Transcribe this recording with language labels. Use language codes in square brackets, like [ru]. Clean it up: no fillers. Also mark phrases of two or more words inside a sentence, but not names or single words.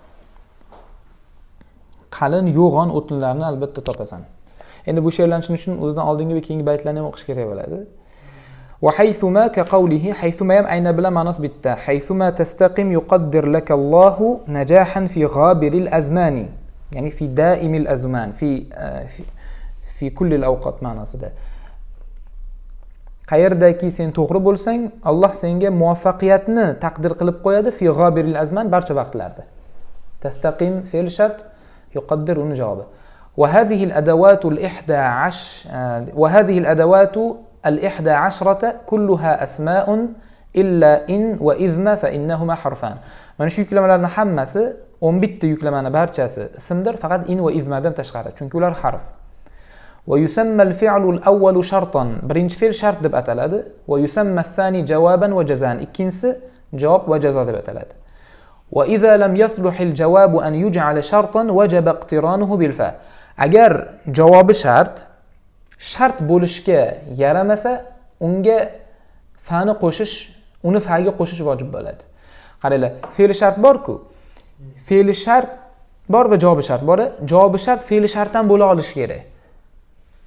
[uz] Qalin yo'g'on o'tinlarni albatta topasan. Endi bu she'rlarni tushunish uchun o'zidan oldingi va keyingi baytlarni ham o'qish kerak bo'ladi. [ar] وحيثما كقوله, [uz] haythuma ham ayna bilan ma'nosi bitta. [ar] حيثما تستقم يقدر لك الله نجاحا في غابر الأزمان. يعني في دائم الأزمان، في كل الأوقات ma'nosida. [uz] Qayerdaki sen to'g'ri bo'lsang, Alloh senga muvaffaqiyatni taqdir qilib qo'yadi [ar] في غابر الأزمان, [uz] barcha vaqtlarda. Tastaqim fe'l shart, yuqaddir uni javobi. [ar] وهذه الأدوات الـ11 وهذه الأدوات الـ11 كلها أسماء إلا إن وإذما فإنهما حرفان. [uz] Mana shu yuklamalarning hammasi 11 ta yuklamani barchasi ismdir, faqat in va izmadan tashqari, chunki ular harf. [ar] ويسمى الفعل الأول شرطا, [uz] birinchi fe'l shart deb ataladi, [ar] ويسمى الثاني جوابا وجزاء, [uz] ikkinchisi javob va jazo deb ataladi. [ar] وإذا لم يصلح الجواب أن يجعل شرطا وجب اقترانه بالفاء. [uz] Agar javobi shart bo'lishga yaramasa, unga fa'ni qo'shish, uni fa'ga qo'shish vojib bo'ladi. Qaranglar, fe'l shart bor-ku. Fe'li shart bor va javobi shart bor. Javobi shart fe'li shartdan bo'la olishi kerak.